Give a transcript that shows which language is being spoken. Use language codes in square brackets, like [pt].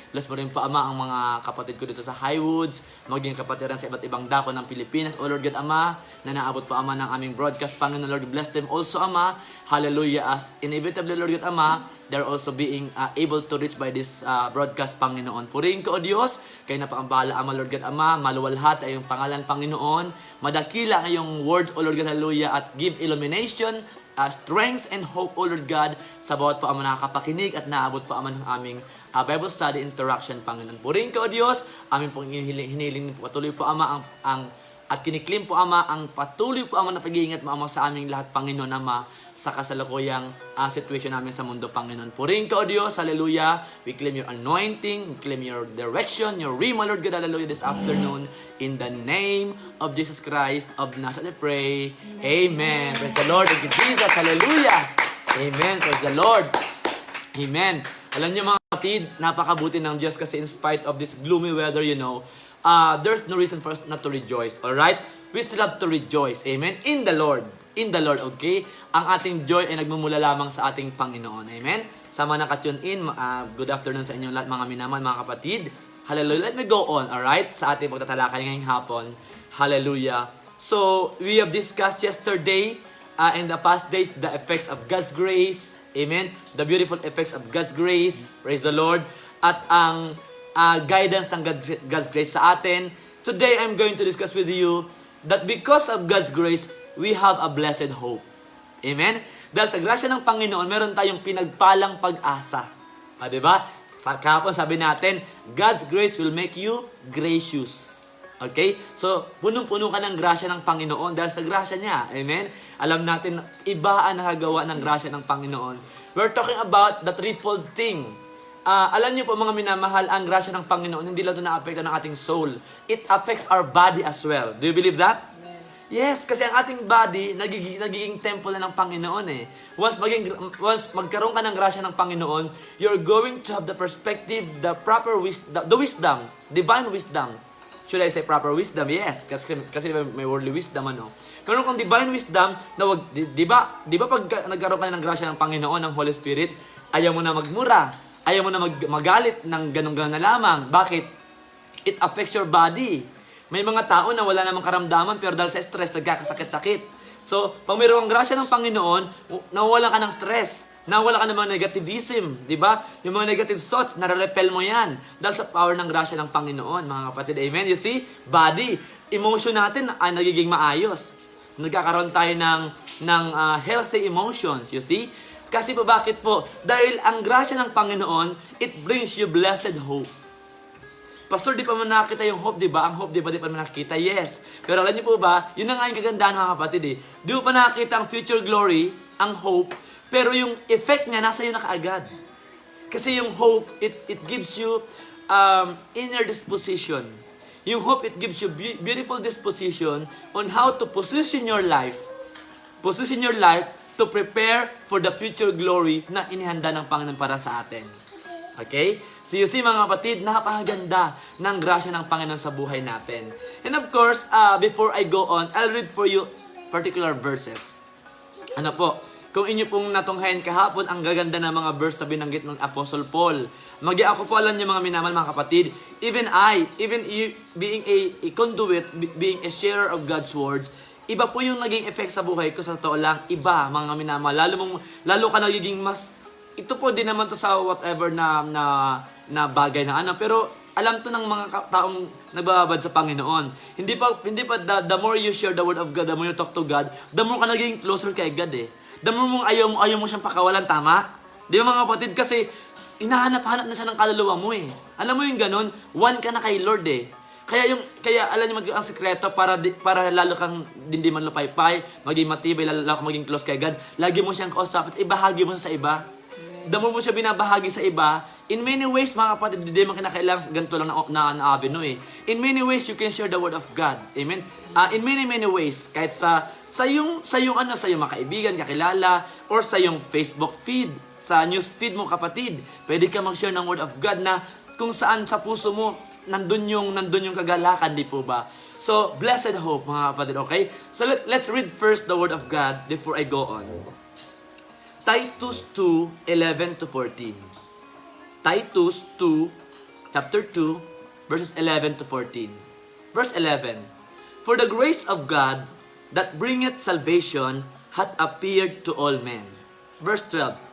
[tl] Bless mo rin po, Ama, ang mga kapatid ko dito sa Highwoods, maging kapatiran sa iba't ibang dako ng Pilipinas, O [en] Lord God, [tl] Ama, na naabot po, Ama, ng aming broadcast, Panginoon, Lord, [en] bless them also, [tl] Ama. Hallelujah. [en] As inevitably, Lord God, Ama, they're also being able to reach by this broadcast, Panginoon. [tl] Purihin ko, O Diyos, kayo na pa ang bahala, Ama, [en] Lord God, [tl] Ama, maluwalhat ay iyong pangalan, Panginoon. Madakila ang iyong words, O Lord God, hallelujah, [en] at give illumination, strength and hope, [tl] O Lord God, sa bawat po Ama nakakapakinig at naabot po Ama ng aming [en] Bible study interaction, [tl] Panginoon. Purihin ka, O Diyos, amin pong hinihiling po patuloy po, Ama, at kiniklim po, Ama, ang patuloy po, Ama, na pag-iingat mo, Ama, sa aming lahat, Panginoon, Ama, [en] sa kasalukuyang situation [tl] namin sa mundo, Panginoon. Purihin ka, O Diyos, [en] hallelujah. We claim your anointing, we claim your direction, your rhema, Lord God, hallelujah, this afternoon. In the name of Jesus Christ of Nazareth, I pray. Amen. Praise the Lord. Thank you, Jesus. Hallelujah. Amen. Praise the Lord. Amen. [tl] Alam niyo, mga kapatid, napakabuti ng Diyos kasi [en] in spite of this gloomy weather, you know, there's no reason for us not to rejoice. Alright? We still have to rejoice. Amen? In the Lord. In the Lord, okay? [tl] Ang ating joy ay nagmumula lamang sa ating Panginoon. Amen? Sa mga nakatune in, [en] good afternoon [tl] sa inyong lahat, mga minaman, mga kapatid. Hallelujah. [en] Let me go on, alright? [tl] Sa ating pagtatalakay ngayong hapon. Hallelujah. [en] So, we have discussed yesterday, in the past days, the effects of God's grace. Amen? The beautiful effects of God's grace. Praise the Lord. [tl] At ang guidance ng [en] God's grace [tl] sa atin. [en] Today, I'm going to discuss with you that because of God's grace, we have a blessed hope. Amen? [tl] Dahil sa grasya ng Panginoon, meron tayong pinagpalang pag-asa. Diba? Sa kahapon sabi natin, [en] God's grace will make you gracious. Okay? [tl] So, punong-puno ka ng grasya ng Panginoon dahil sa grasya niya. Amen? Alam natin, iba ang nakagawa ng grasya ng Panginoon. [en] We're talking about the threefold thing. [tl] Alam niyo po, mga minamahal, ang grasya ng Panginoon, hindi lang ito na-apekto ng ating soul. [en] It affects our body as well. Do you believe that? Yes, [tl] kasi ang ating body, nagiging temple na ng Panginoon eh. [en] Once [tl] magkaroon ka ng grasya ng Panginoon, [en] you're going to have the perspective, the proper wisdom, the wisdom, divine wisdom. Should I say proper wisdom? Yes, [tl] kasi may [en] worldly wisdom, ano. [tl] Karoon kang [en] divine wisdom, [tl] na di ba pag nagkaroon ka ng grasya ng Panginoon, ng Holy Spirit, ayaw mo na magmura, ayaw mo na magalit ng ganun-ganun na lamang. Bakit? [en] It affects your body. [tl] May mga tao na wala namang karamdaman pero dahil sa stress, nagkakasakit-sakit. So, pag mayroong grasya ng Panginoon, nawala ka ng stress. Nawala ka ng mga negativism. Diba? Yung mga [en] negative thoughts, [tl] nare-repel mo yan. Dahil sa power ng grasya ng Panginoon, mga kapatid. [en] Amen? You see? [tl] Body. Emotion natin ay nagiging maayos. [en] Nagkakaroon tayo ng healthy emotions. You see? [tl] Kasi po bakit po? Dahil ang grasya ng Panginoon, [en] it brings you blessed hope. [tl] Pastor, di pa man nakita yung hope, di ba? Ang hope, di ba, di pa man nakita? [en] Yes. [tl] Pero alam niyo po ba, yun na nga yung kagandahan mga kapatid eh. Di mo pa nakita ang future glory, ang hope, pero yung effect niya, nasa iyo na kaagad. Kasi yung hope, [en] it gives you inner disposition. Yung hope, it gives you beautiful disposition on how to position your life. Position your life to prepare for the future glory [tl] na inihanda ng Panginoon para sa atin. [en] Okay? [tl] So you see mga kapatid, napakaganda ng grasya ng Panginoon sa buhay natin. [en] And of course, before I go on, I'll read for you particular verses. [tl] Ano po? Kung inyo pong natunghayan kahapon, ang gaganda ng mga verse na binanggit ng Apostle Paul. Ako po alam niyo mga minamahal mga kapatid, [en] even you, being a conduit, being a sharer of God's words, [tl] iba po yung naging effect sa buhay ko, sa totoo lang, iba mga minamahal. Lalo ka nagiging mas, ito po din naman to sa [en] whatever na bagay [tl] na ano, pero alam to ng mga taong nagbababad sa Panginoon. [en] Hindi pa the more you share the word of God, the more you talk to God, the more ka [tl] naging closer kay God eh. [en] The more [tl] mong ayaw mo siyang pakawalan, tama? Di ba mga kapatid? Kasi hinahanap-hanap na siya ng kaluluwa mo eh. Alam mo yung ganun, [en] one ka na kay Lord [tl] eh. Kaya alam niyo ang sekreto para lalo kang hindi man lupaypay, maging matibay, lalo kang maging close kay God. Lagi mo siyang kausap at ibahagi mo sa iba. The more mo siya binabahagi sa iba, [en] in many ways, [tl] mga kapatid, hindi man kinakailangan ganito lang na avenue eh. [en] In many ways, you can share the word of God. Amen? In many ways, [tl] kahit sa yung mga kaibigan, kakilala, or sa yung Facebook feed, sa news feed mo kapatid, pwede ka mag- [en] share ng word of God [tl] na kung saan sa puso mo, nandun yung kagalakan, di po ba? [en] So, blessed hope, mga kapatid, okay? So, let's read first the word of God before I go on. Titus 2:11-14. Titus 2, chapter 2, verses 11-14. Verse 11. For the grace of God that bringeth salvation hath appeared to all men. Verse 12.